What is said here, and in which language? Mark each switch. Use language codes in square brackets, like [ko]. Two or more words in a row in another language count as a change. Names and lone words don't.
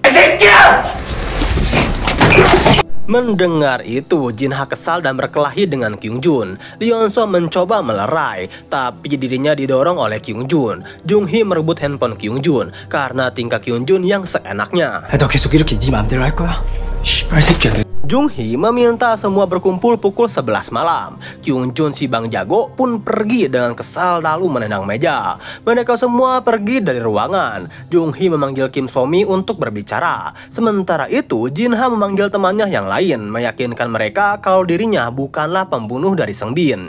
[id] Mendengar itu, Jin Ha kesal dan berkelahi dengan Kyung Jun. Lee So mencoba melerai, tapi dirinya didorong oleh Kyung Jun. Jung Hee merebut handphone Kyung Jun karena tingkah Kyung Jun yang seenaknya. [ko] 너 계속 이렇게 네 맘대로 할 거야? 씨발 새끼야. [id] Jung Hee meminta semua berkumpul pukul 11 malam. Kyung Jun si Bang Jago pun pergi dengan kesal lalu menendang meja. Mereka semua pergi dari ruangan. Jung Hee memanggil Kim So-mi untuk berbicara. Sementara itu, Jin Ha memanggil temannya yang lain, meyakinkan mereka kalau dirinya bukanlah pembunuh dari Seng Bin.